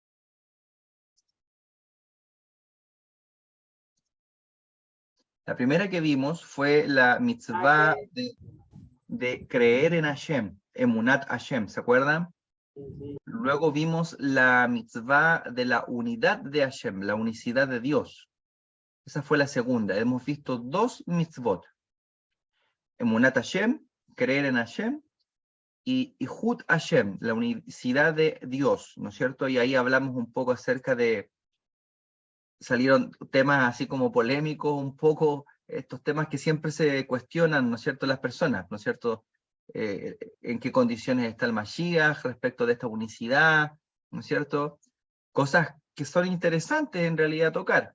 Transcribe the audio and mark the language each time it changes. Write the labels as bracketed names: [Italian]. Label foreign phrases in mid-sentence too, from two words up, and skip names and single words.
[Spanish] La primera que vimos fue la mitzvah de creer en Hashem, [Hebrew] אמונת השם, [Spanish] ¿se acuerdan? Luego vimos la mitzvah de la unidad de Hashem, la unicidad de Dios. Esa fue la segunda. Hemos visto 2 mitzvot. [Hebrew] אמונת השם, [Spanish] creer en Hashem, y [Hebrew] חוט השם, [Spanish] la unicidad de Dios, ¿no es cierto? Y ahí hablamos un poco acerca de, salieron temas así como polémicos, un poco estos temas que siempre se cuestionan, ¿no es cierto?, las personas, ¿no es cierto?, en qué condiciones está el Mashiach respecto de esta unicidad, ¿no es cierto?, cosas que son interesantes en realidad tocar.